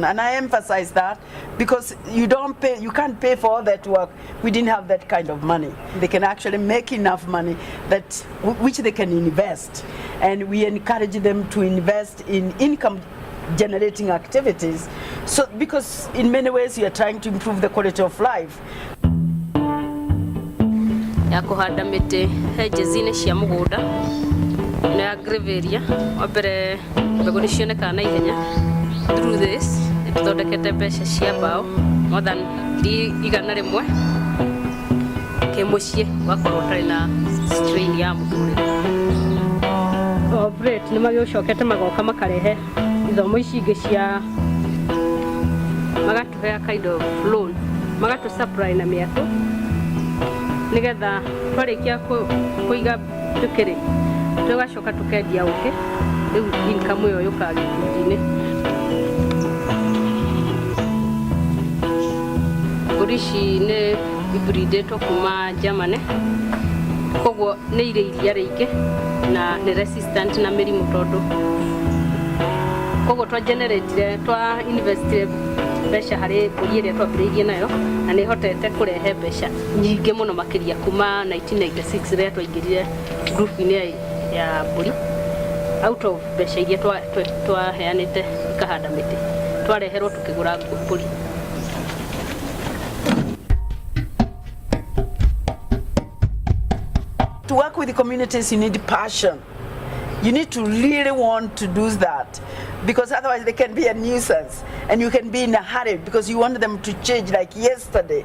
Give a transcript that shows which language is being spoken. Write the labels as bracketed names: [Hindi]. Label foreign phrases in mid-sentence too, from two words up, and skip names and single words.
[English] And I emphasize that because you can't pay for all that work. We didn't have that kind of money. They can actually make enough money which they can invest. And we encourage them to invest in income generating activities. So because in many ways you are trying to improve the quality of life. [Kikuyu] Ya kuhanda mĩtĩ henjeci-inĩ cia mũgũnda na ya graveria wambere mbegũ nĩ cionekaga na ihenya. [English] Through this [Kikuyu] nĩ tũthondekete mbeca cia mbaũ [English] more than 100 [Kikuyu] kĩmũciĩ wakorwo ũtarĩ na strain ya mũtũrĩre. Operate nĩ magĩũcokete magoka makarehe ithomo ici ingĩ cia magatũhe [English] kind of loan [Kikuyu] magatũ supply na mĩatũ nigetha twarĩkia kũiga tũkĩrĩ tũgacoka tũkendia ũkĩ rĩu income ĩyo yũkaga gĩkundi-inĩ. Mbũri ici nĩ ibridĩtwo kuma Germany, koguo nĩ irĩ iria rĩingĩ na nĩ resistant na mĩrimũ tondũ koguo twa investire mbeca harĩ mbũri ĩrĩa twambĩrĩirie nayo na nĩ hotete kũrehe mbeca nyingĩ mũno makĩria kuma 1996 rĩrĩa twaingĩrire group-inĩ ya mbũri. [English] Out of [Kikuyu] mbeca iria twaheanĩte ikahanda mĩtĩ twareherwo tũkĩgũra mbũri. [English] To work with the communities, you need passion. You need to really want to do that, because otherwise they can be a nuisance and you can be in a hurry because you want them to change like yesterday.